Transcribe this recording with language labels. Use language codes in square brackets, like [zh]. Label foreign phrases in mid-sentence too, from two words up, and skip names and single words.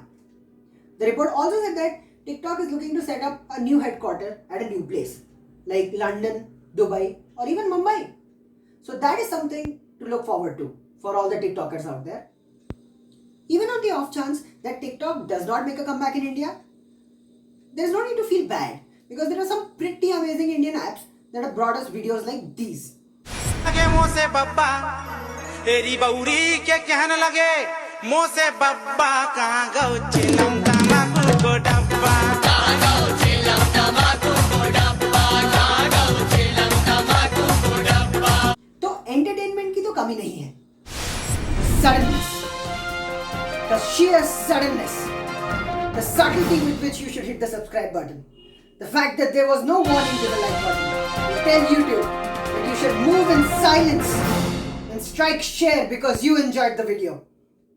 [en] The report also said that TikTok is looking to set up a new headquarters at a new place, like London, Dubai, or even Mumbai. So that is something to look forward to for all the TikTokers out there. Even on the off chance that TikTok does not make a comeback in India, there is no need to feel bad because there are some pretty amazing Indian apps that have brought us videos like these. [hi] लगे मुंह से बब्बा तेरी बौरी के कहने लगे मुंह से बब्बा कहाँ गौ चिलम तमाकू को डब्बा तो एंटरटेनमेंट की तो कमी नहीं है. [en] Suddenness, the sheer suddenness, the subtlety with which you should hit the subscribe button, the fact that there was no warning to the like button will tell YouTube that you should move in silence and strike share because you enjoyed the video.